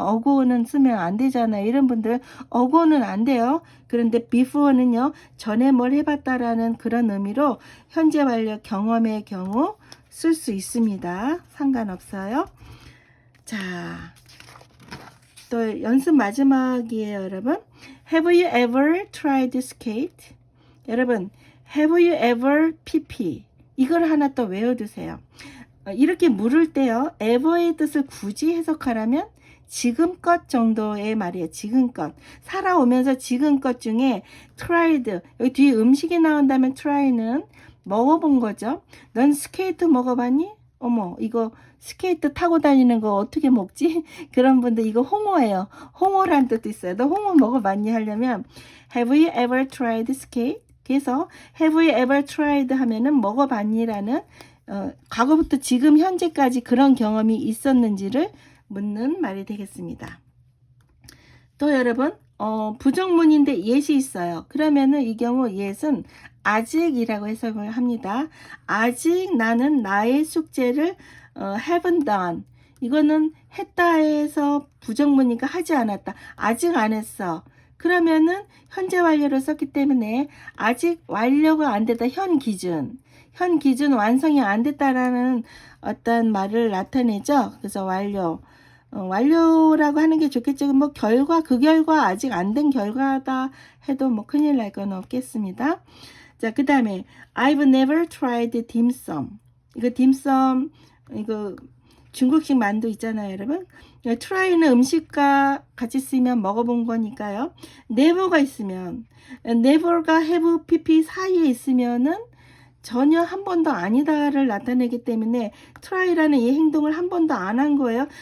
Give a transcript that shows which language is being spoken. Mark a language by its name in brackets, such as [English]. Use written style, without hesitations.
[Korean] 어고는 쓰면 안 되잖아요. 이런 분들 어고는 안 돼요. 그런데 before는요, 전에 뭘 해봤다라는 그런 의미로 현재 완료 경험의 경우 쓸 수 있습니다. 상관없어요. 자, 또 연습 마지막이에요, 여러분. [English] Have you ever tried skate? [Korean] 여러분, [English] Have you ever pp? [Korean] 이걸 하나 또 외워두세요. 이렇게 물을 때요, ever의 뜻을 굳이 해석하라면 지금껏 정도의 말이에요. 지금껏. 살아오면서 지금껏 중에 tried, 여기 뒤에 음식이 나온다면 try는 먹어본 거죠. 넌 스케이트 먹어봤니? 어머, 이거 스케이트 타고 다니는 거 어떻게 먹지? 그런 분들 이거 홍어예요. 홍어란 뜻도 있어요. 너 홍어 먹어봤니? 하려면 [English] Have you ever tried skate? [Korean] 그래서 Have you ever tried 하면은 먹어봤니라는 과거부터 지금 현재까지 그런 경험이 있었는지를 묻는 말이 되겠습니다. 또 여러분 부정문인데 yet이 있어요. 그러면은 이 경우 yet은 아직이라고 해석을 합니다. 아직 나는 나의 숙제를 haven't done. 이거는 했다에서 부정문이니까 하지 않았다. 아직 안 했어. 그러면은 현재 완료를 썼기 때문에 아직 완료가 안 됐다. 현 기준 완성이 안 됐다라는 어떤 말을 나타내죠. 그래서 완료라고 하는 게 좋겠죠. 뭐 그 결과 아직 안 된 결과다 해도 뭐 큰일 날 건 없겠습니다. 자, 그 다음에 [English] I've never tried dim sum. [Korean] 이거 dim sum 이거 중국식 만두 있잖아요, 여러분. try는 음식과 같이 쓰면 먹어본 거니까요. never가 있으면 never가 have pp 사이에 있으면은 전혀 한 번도 아니다를 나타내기 때문에 try라는 이 행동을 한 번도 안 한 거예요.